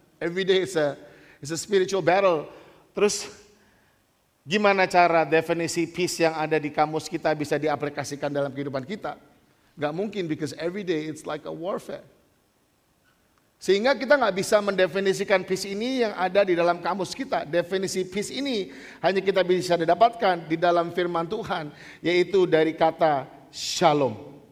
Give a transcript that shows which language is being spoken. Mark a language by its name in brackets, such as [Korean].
[English] Every day it's a spiritual battle. [Indonesian] Terus gimana cara definisi peace yang ada di kamus kita bisa diaplikasikan dalam kehidupan kita? Gak mungkin, [English] because every day it's like a warfare. [Indonesian] Sehingga kita gak bisa mendefinisikan peace ini yang ada di dalam kamus kita. Definisi peace ini hanya kita bisa didapatkan di dalam firman Tuhan, yaitu dari kata shalom.